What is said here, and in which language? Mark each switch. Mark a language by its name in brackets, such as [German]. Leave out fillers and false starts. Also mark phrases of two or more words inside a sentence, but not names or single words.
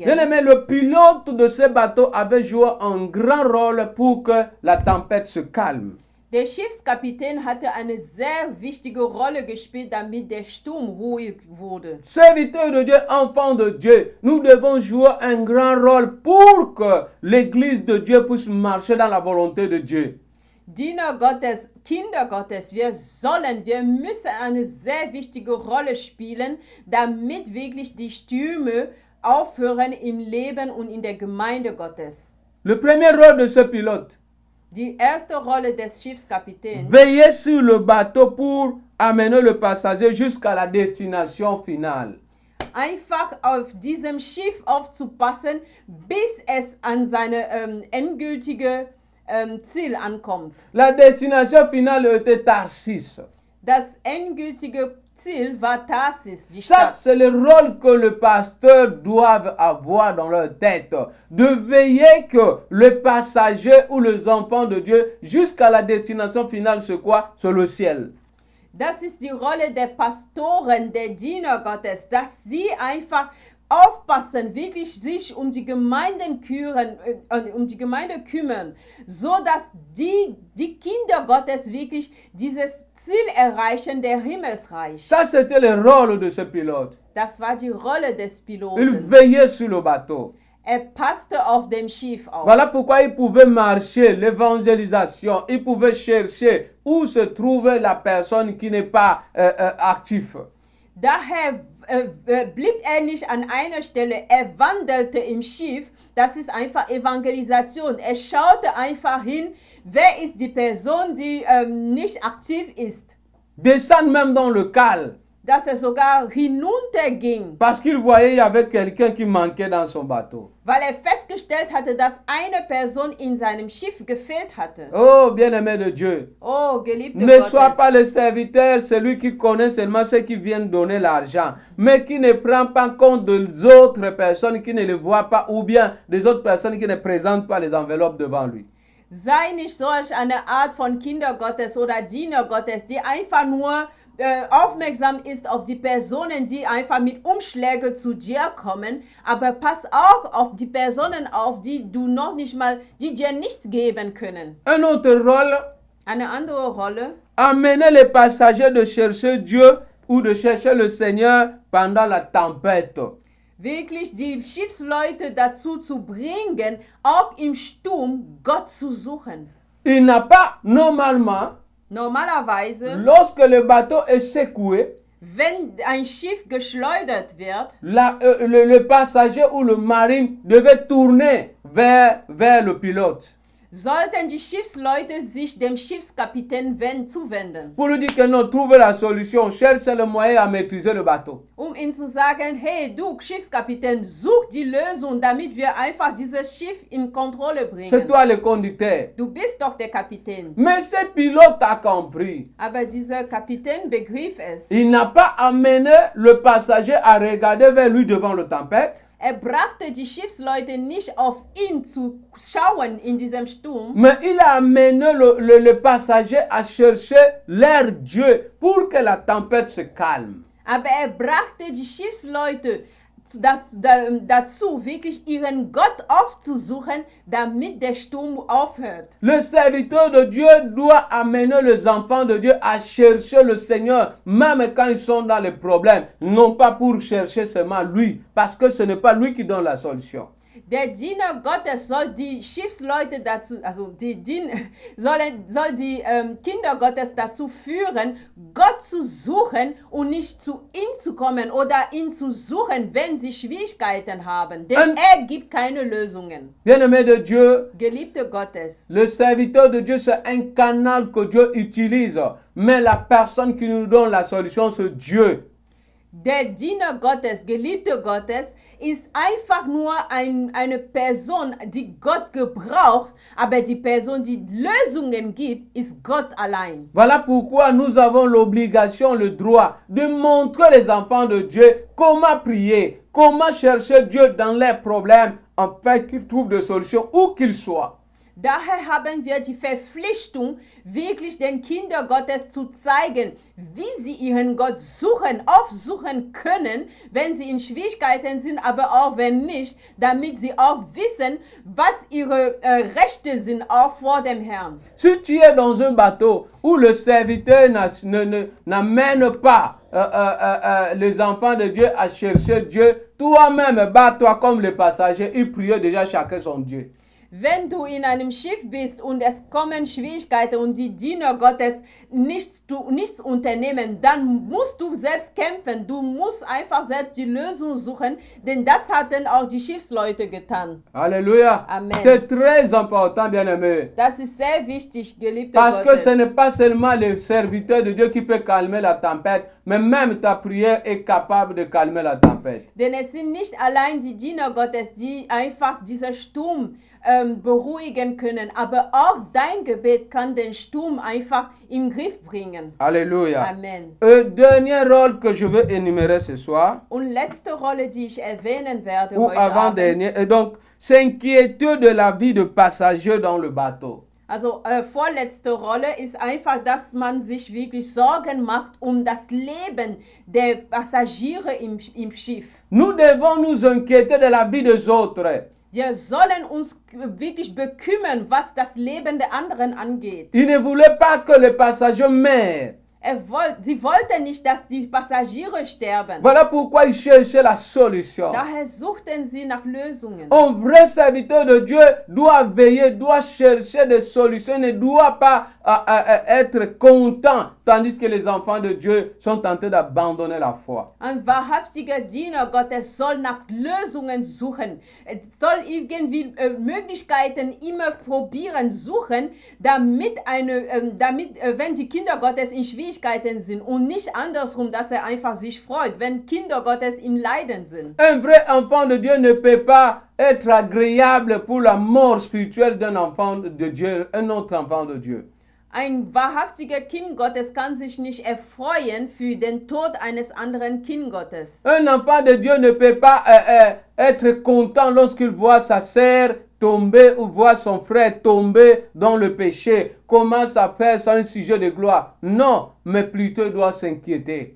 [French] Bien aimé, le pilote de ce bateau avait joué un grand rôle pour que la tempête se calme. [German] Der Schiffskapitän hatte eine sehr wichtige Rolle gespielt, damit der Sturm ruhig wurde. [French] Serviteurs de Dieu, enfants de Dieu, nous devons jouer un grand rôle pour que l'Église de Dieu puisse marcher dans la volonté de Dieu. [German] Diener Gottes, Kinder Gottes, wir müssen eine sehr wichtige Rolle spielen, damit wirklich die Stürme aufhören im Leben und in der Gemeinde Gottes. [French] Le premier rôle de ce pilote, [German] Die erste Rolle des Schiffskapitäns, [French] veiller sur le bateau pour amener le passager jusqu'à la destination finale. [German] einfach auf diesem Schiff aufzupassen, bis es an seine endgültige Ziel ankommt. [French] La destination finale était Tarsis. [German] Das endgültige Ziel war Tarsis, die [French] Ça, [German] Stadt. [French] c'est le rôle que le pasteur doit avoir dans leur tête. De veiller que le passager ou les enfants de Dieu, jusqu'à la destination finale, c'est quoi? C'est le ciel. [German] Das ist die Rolle der Pastoren, der Diener Gottes, dass sie einfach aufpassen, wirklich sich um die Gemeinden kümmern, so dass die Kinder Gottes wirklich dieses Ziel erreichen, der Himmelsreich. [French] Ça, c'était le rôle de ce pilote. [German] Das war die Rolle des [French] Il [German] Piloten. [French] veillait sur le bateau. [German] Er passte auf dem Schiff auf. [French] Voilà pourquoi il pouvait marcher, l'évangélisation. Il pouvait chercher où se trouvait la personne qui n'est pas active. [German] Daher blieb er nicht an einer Stelle, er wandelte im Schiff. Das ist einfach Evangelisation. Er schaute einfach hin, wer ist die Person, die nicht aktiv ist. [French] Descendre même dans le cale. [German] Dass er sogar hinunterging, [French] Parce qu'il voyait il y avait quelqu'un qui manquait dans son bateau. [German] weil er festgestellt hatte, dass eine Person in seinem Schiff gefehlt hatte. [French] Oh, bien-aimé de Dieu. [German] Oh, geliebte [French] Ne sois pas [German] Gottes. [French] le serviteur, celui qui connaît seulement ceux qui viennent donner l'argent, mais qui ne prend pas compte des autres personnes qui ne le voient pas, ou bien des autres personnes qui ne présentent pas les enveloppes devant lui. [German] Sei nicht solch eine Art von Kinder Gottes oder Diener Gottes, die einfach nur aufmerksam ist auf die Personen, die einfach mit Umschlägen zu dir kommen, aber pass auch auf die Personen auf, die du noch nicht mal, die dir nichts geben können. [French] Un autre rôle, [German] Eine andere Rolle, [French] amener les passagers de chercher Dieu ou de chercher le Seigneur pendant la tempête. [German] wirklich die Schiffsleute dazu zu bringen, auch im Sturm Gott zu suchen. [French] Il n'a pas, normalement, [German] Normalerweise, [French] lorsque le bateau est secoué, [German] wenn ein Schiff geschleudert wird, [French] le passager ou le marin devait tourner vers le pilote. [German] sollten die Schiffsleute sich dem Schiffskapitän zuwenden, [French] pour lui dire que non, trouve la solution, cherche le moyen à maîtriser le bateau. [German] ihm zu sagen, hey du Schiffskapitän, such die Lösung, damit wir einfach dieses Schiff in Kontrolle [French] C'est [German] bringen. [French] toi le conducteur. [German] Du bist doch der Kapitän. [French] Mais ce pilote a compris. [German] Aber dieser Kapitän begriff es. [French] Il n'a pas amené le passager à regarder vers lui devant la tempête, [German] Brachte die Schiffsleute nicht auf ihn zu schauen in diesem Sturm, [French] mais il a amené le passager à chercher leur Dieu pour que la tempête se calme. [German] aber brachte die Schiffsleute dazu, wirklich ihren Gott aufzusuchen, damit der Sturm aufhört. [French] Le serviteur de Dieu doit amener les enfants de Dieu à chercher le Seigneur, même quand ils sont dans les problèmes, non pas pour chercher seulement lui, parce que ce n'est pas lui qui donne la solution. [German] Der Diener Gottes soll die Schiffsleute dazu, also soll die Kinder Gottes dazu führen, Gott zu suchen und nicht zu ihm zu kommen oder ihn zu suchen, wenn sie Schwierigkeiten haben. Denn er gibt keine Lösungen. [French] Bien-aimé de Dieu, [German] Geliebte Gottes, [French] le serviteur de Dieu, c'est un canal que Dieu utilise, mais la personne qui nous donne la solution, c'est Dieu. [German] der Diener Gottes, Geliebte Gottes, ist einfach nur eine Person, die Gott gebraucht, aber die Person, die Lösungen gibt, ist Gott allein. [French] Voilà pourquoi nous avons l'obligation, le droit de montrer les enfants de Dieu comment prier, comment chercher Dieu dans leurs problèmes, afin qu'ils trouvent des solutions où qu'ils soient. [German] Daher haben wir die Verpflichtung, wirklich den Kindern Gottes zu zeigen, wie sie ihren Gott aufsuchen können, wenn sie in Schwierigkeiten sind, aber auch wenn nicht, damit sie auch wissen, was ihre Rechte sind, auch vor dem Herrn. [French] Si tu es dans un bateau où le serviteur n'amène pas les enfants de Dieu à chercher Dieu, toi-même bats-toi comme les passagers, ils prient déjà chacun son Dieu. [German] Wenn du in einem Schiff bist und es kommen Schwierigkeiten und die Diener Gottes nichts unternehmen, dann musst du selbst kämpfen. Du musst einfach selbst die Lösung suchen, denn das hatten auch die Schiffsleute getan. [French] Alléluia. [German] Amen. [French] C'est très important, bien-aimé. [German] Das ist sehr wichtig, geliebte [French] Parce que [German] Gottes. [French] ce n'est pas seulement le serviteur de Dieu qui peut calmer la tempête, mais même ta prière est capable de calmer la tempête. [German] Denn es sind nicht allein die Diener Gottes, die einfach diesen Sturm beruhigen können, aber auch dein Gebet kann den Sturm einfach in den Griff bringen. [French] Alléluia. [German] Amen. [French] Dernier rôle que je veux énumérer ce soir, [German] Und letzte Rolle, die ich erwähnen werde [French] ou [German] heute Abend, [French] avant-dernier, et donc s'inquiéter de la vie de passagers dans le bateau. [German] also vorletzte Rolle ist einfach, dass man sich wirklich Sorgen macht um das Leben der Passagiere im Schiff. [French] Nous devons nous inquiéter de la vie des autres. [German] Wir sollen uns wirklich bekümmern, was das Leben der anderen angeht. [French] Il ne voulait pas que les passagers meurent. [German] Sie wollten nicht, dass die Passagiere sterben. [French] Voilà pourquoi ils cherchaient la solution. [German] Daher suchten sie nach Lösungen. [French] Un vrai serviteur de Dieu doit veiller, doit chercher des solutions, ne doit pas être content, tandis que les enfants de Dieu sont tentés d'abandonner la foi. [German] Ein wahrhaftiger Diener Gottes soll nach Lösungen suchen. Es soll irgendwie Möglichkeiten immer probieren, suchen, damit wenn die Kinder Gottes in Schwierigkeiten sind und nicht andersrum, dass er einfach sich freut, wenn Kinder Gottes im Leiden sind. [French] Un vrai enfant de Dieu ne peut pas être agréable pour la mort spirituelle d'un enfant de Dieu, un autre enfant de Dieu. [German] Ein wahrhaftiger Kind Gottes kann sich nicht erfreuen für den Tod eines anderen Kind Gottes. [French] Un enfant de Dieu ne peut pas être content lorsqu'il voit sa sœur tomber ou voit son frère tomber dans le péché. Commence à faire ça un sujet de gloire. Non, mais plutôt il doit s'inquiéter.